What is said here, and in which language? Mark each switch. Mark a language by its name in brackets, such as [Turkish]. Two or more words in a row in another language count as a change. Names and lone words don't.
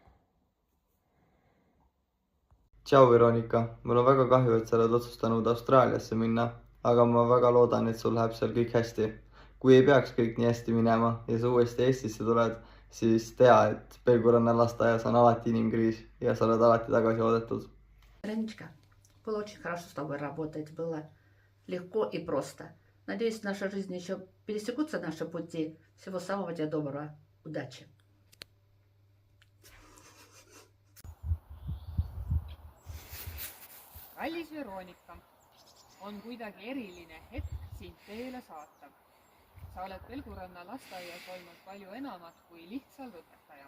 [Estonian] Tšau Veronika, mul on väga kahju, et sa oled otsustanud Austraaliasse minna, aga ma väga loodan, et sul läheb seal kõik hästi. Kui ei peaks kõik nii hästi minema ja sa uuesti Eestisse tuled, siis tea, et Pelguranna lasteaias on alati inimkriis ja sa oled alati tagasi oodatud. [Russian] Ранечка, было очень хорошо с тобой работать, было легко и просто. Надеюсь, в нашей жизни еще пересекутся наши пути. Всего самого тебе доброго. Удачи! [Estonian] Kallis Veronika, on kuidagi eriline hetk sind teele saata. Sa oled Pelguranna lasteaias olnud palju enamat kui lihtsalt õpetaja.